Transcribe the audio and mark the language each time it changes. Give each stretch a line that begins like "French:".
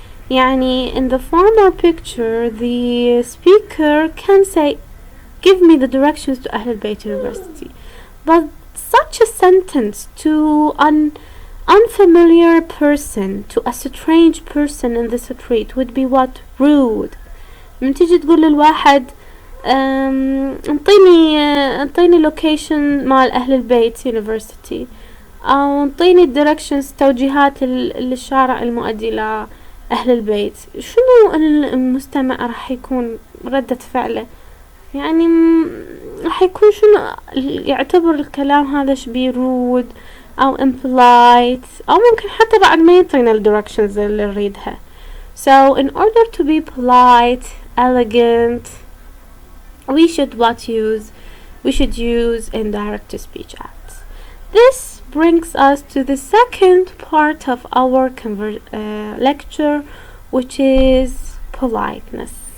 English: يعني in the former picture the speaker can say give me the directions to Ahl al-Bayt University, but such a sentence to an unfamiliar person, to a strange person in the street, would be what? Rude.
Arabic: من تيجي تقول للواحد انطيني لوكيشن مال أهل البيت يونيفرسيتي، أو انطيني الديركشنز توجيهات للشارع المؤدي إلى أهل البيت، شنو المستمع راح يكون ردة فعله؟ يعني راح يكون شنو؟ يعتبر الكلام هذا شبيه رود أو impolite، أو ممكن حتى بعد ما يعطينا الديركشنز اللي نريدها.
English: So in order to be polite, elegant, we should use indirect speech acts. This brings us to the second part of our lecture, which is politeness.